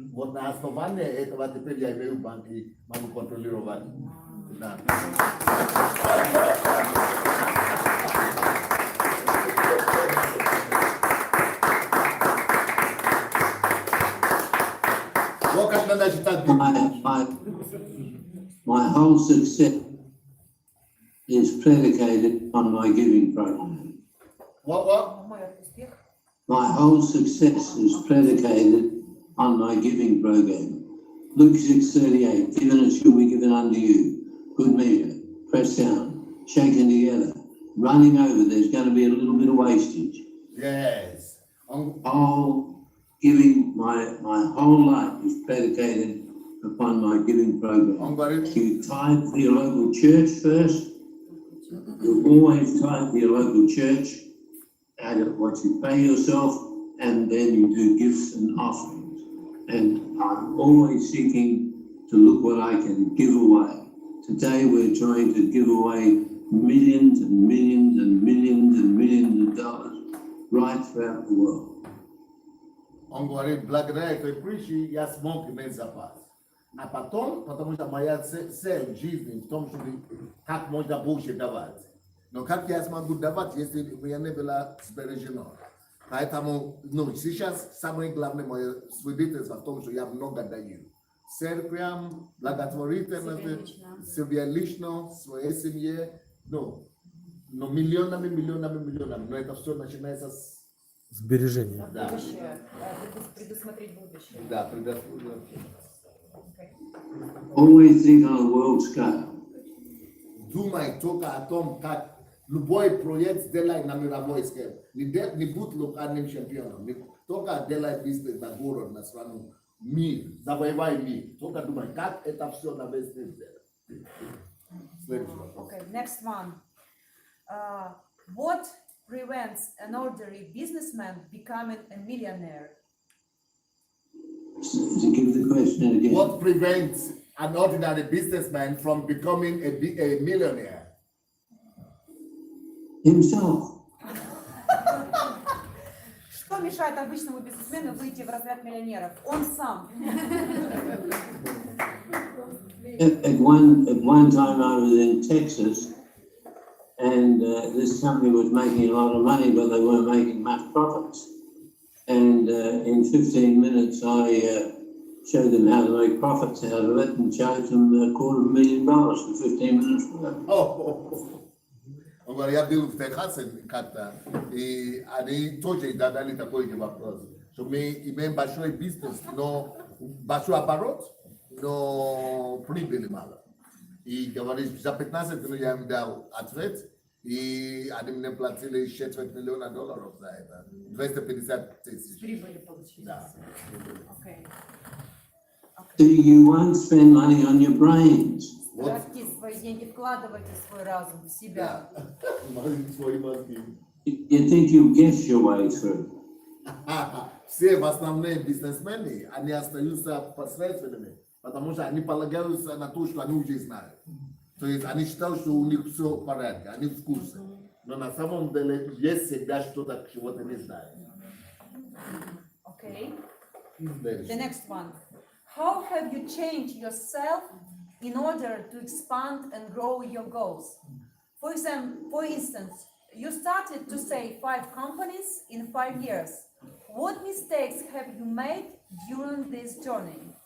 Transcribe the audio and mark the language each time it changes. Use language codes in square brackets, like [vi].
[ru] Вот на основании этого теперь я имею банк и могу контролировать. Да. Вот как надо читать Библию. [en] My whole success is predicated on my giving program. What? [ru] Мой успех. [en] My whole success is predicated on my giving program. Luke 6:38, given it shall be given unto you. Good measure, pressed down, shaken together, running over. There's going to be a little bit of wastage. Yes. All giving, my whole life is predicated upon my giving program. You tithe to your local church first. You always tithe to your local church out of what you pay yourself, and then you do gifts and offerings. And I'm always seeking to look what I can give away. Today we're trying to give away millions and millions and millions and millions of dollars right throughout the world. [ru] Он говорит, благодаря этой притче я смог иметь запас. А потом, потому что моя цель в жизни в том, чтобы как можно больше давать. Но как я смогу давать, если у меня не было сбережено? Поэтому, сейчас самое главное мое свидетельство в том, что я много даю. Церквям, благотворительности, себе лично, своей семье, но миллионами. Но это все начинается с Сбережения. Да. Будущее. Предусмотреть будущее. Да, предусмотреть. [en] Always think on a world scale. [ru] Думай только о том, как любой проект сделай на мировой скале. Не будь локальным чемпионом. Только делай бизнес на город, на страну. Мир, завоевай мир. Только думай, как это все на весь мир сделать. Следующий вопрос. [en] Okay, next one. What prevents an ordinary businessman becoming a millionaire? To give the question again. What prevents an ordinary businessman from becoming a millionaire? Himself. [ru] Что мешает обычному бизнесмену выйти в разряд миллионеров? Он сам. [en] At one time I was in Texas, and this company was making a lot of money, but they weren't making much profits. And in 15 minutes I showed them how to make profits out of it and charged them $250,000 for 15 minutes work. [ru] Он говорит, я был в Техасе как-то, и они тоже задали такой же вопрос, что мы имеем большой бизнес, но большой оборот, но прибыли мало. И говорит, за 15 минут я им дал ответ, и они мне платили $250 миллиона за это, 250 тысяч. Прибыли получили. Да. [en] Okay. So you won't spend money on your brains. [ru] Тратьте свои деньги, вкладывайте свой разум в себя. Свои мозги. [en] You think you guess your way through. [ru] Все в основные бизнесмены, они остаются посредственными, потому что они полагаются на то, что они уже знают. То есть они считают, что у них все в порядке, они в курсе. Но на самом деле есть всегда что-то, чего ты не знаешь. [en] Okay. The next one. How have you changed yourself in order to expand and grow your goals? For instance, you started to say 5 companies in 5 years. What mistakes have you made during this journey?